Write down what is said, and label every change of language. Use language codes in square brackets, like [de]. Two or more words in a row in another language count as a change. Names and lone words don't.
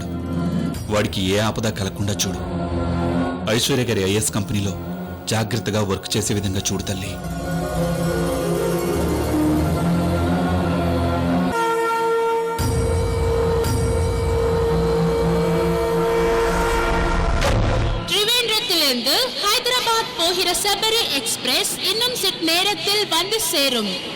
[te] వాడికి ఏ ఆపద కలగకుండా చూడు. ఐశ్వర్య గారి ఐఎస్ కంపెనీలో జాగ్రత్తగా వర్క్ చేసే విధంగా చూడు తల్లి. [ta] ட்ரிவேண்டத்திலிருந்து ஹைதராபாத் போகிற சபரி எக்ஸ்பிரஸ் இன்னும் சிட் நேரத்தில் வந்து சேரும்.